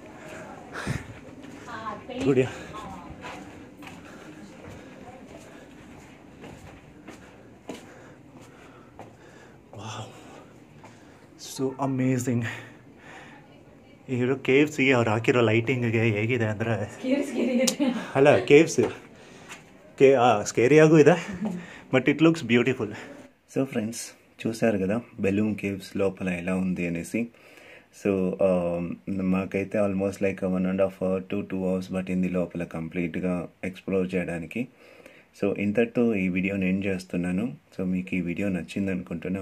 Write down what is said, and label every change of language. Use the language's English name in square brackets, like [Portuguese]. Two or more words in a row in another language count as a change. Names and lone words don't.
[English] ಗುಡಿಯ wow, so amazing. [Kannada] ಇರೋ ಕೇವ್ಸಿಗೆ ಅವ್ರು ಹಾಕಿರೋ ಲೈಟಿಂಗಿಗೆ ಹೇಗಿದೆ ಅಂದರೆ, ಅಲ್ಲ ಕೇವ್ಸ್ ಸ್ಕೇರಿಯಾಗೂ ಇದೆ, [English] but it looks beautiful. so friends, [Telugu] చూశారు కదా బెలూమ్ కేవ్స్ లోపల ఎలా ఉంది అనేసి. సో మాకైతే [English] almost like 1.5 hour to 2 hours [Telugu] పట్టింది లోపల కంప్లీట్గా ఎక్స్ప్లోర్ చేయడానికి. సో ఇంతటితో ఈ వీడియోని ఎండ్ చేస్తున్నాను. సో మీకు ఈ వీడియో నచ్చింది అనుకుంటున్నాను.